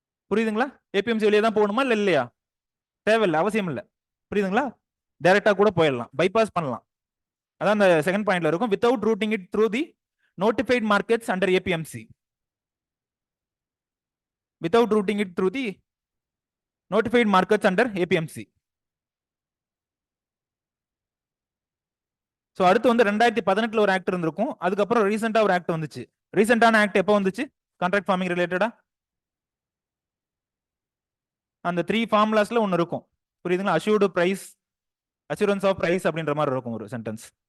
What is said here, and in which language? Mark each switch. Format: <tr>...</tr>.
<ta>புரியுதுங்களா? ஏபிஎம்சி வழியா தான் போகணுமா இல்ல இல்லையா? தேவையில்லை, அவசியம் இல்லை. புரியுதுங்களா? டைரக்டா கூட போயிடலாம், பைபாஸ் பண்ணலாம். அதான் அந்த செகண்ட் பாயிண்ட்ல இருக்கும்,</ta> <en>Without routing it through the notified markets under APMC. without routing it through the notified markets under APMC.</en> <ta>So அடுத்து வந்து 2018 ஒரு ஆக்ட் இருந்திருக்கும். அதுக்கப்புறம் ரீசெண்டா ஒரு ஆக்ட் வந்துச்சு. ரீசெண்டான ஆக்ட் எப்போ வந்துச்சு கான்ட்ராக்ட் ஃபார்மிங் ரிலேட்டடா? அந்த 3 ஃபார்முலாஸ்ல ஒன்று இருக்கும், புரியுதுங்களா? Assured price, assurance of price அப்படின்ற மாதிரி இருக்கும் ஒரு சென்டென்ஸ்.</ta>